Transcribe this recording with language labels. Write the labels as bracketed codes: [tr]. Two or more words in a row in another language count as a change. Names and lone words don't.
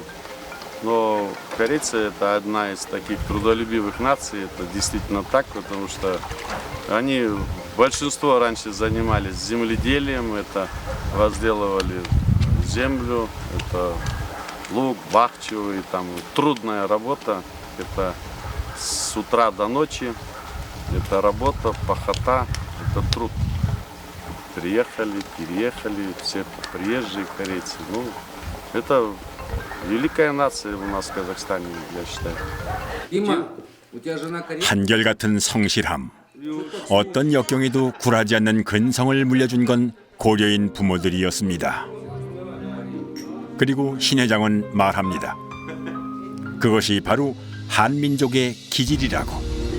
[ru] Но корейцы – это одна из таких трудолюбивых наций, это действительно так, потому что они, большинство раньше занимались земледелием, это возделывали землю, это лук, бахчу, и там трудная работа, это с утра до ночи, это работа, пахота, это труд. Приехали, переехали, все приезжие корейцы, ну, это великая нация у нас в Казахстане, я считаю. Дима, у тебя жена корейка? [ko] 한결같은 성실함. 어떤 역경에도 굴하지 않는 근성을 물려준 건 고려인 부모들이었습니다. 그리고 신 회장은 말합니다. 그것이 바로 한민족의 기질이라고.